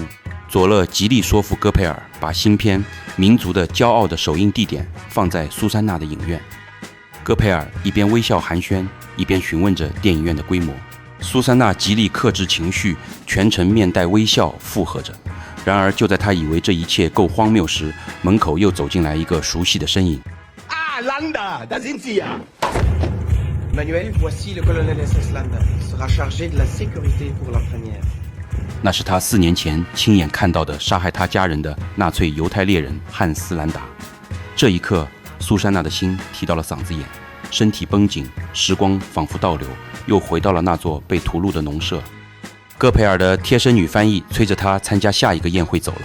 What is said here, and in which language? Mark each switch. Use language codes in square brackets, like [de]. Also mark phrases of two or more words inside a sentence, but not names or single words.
[zh] 佐勒极力说服戈培尔把新片《民族的骄傲》的首映地点放在苏珊娜的影院。戈培尔一边微笑寒暄，一边询问着电影院的规模。苏珊娜极力克制情绪，全程面带微笑附和着。然而就在她以为这一切够荒谬时，门口又走进来一个熟悉的身影。 [de] Landa, da sind Sie ja. [fr] Manuel, voici le colonel SS Landa. Il sera chargé de la sécurité pour la première. [zh] 那是他4年前亲眼看到的杀害他家人的纳粹犹太猎人汉斯·兰达。这一刻，苏珊娜的心提到了嗓子眼，身体绷紧，时光仿佛倒流，又回到了那座被屠戮的农舍。戈培尔的贴身女翻译催着他参加下一个宴会走了。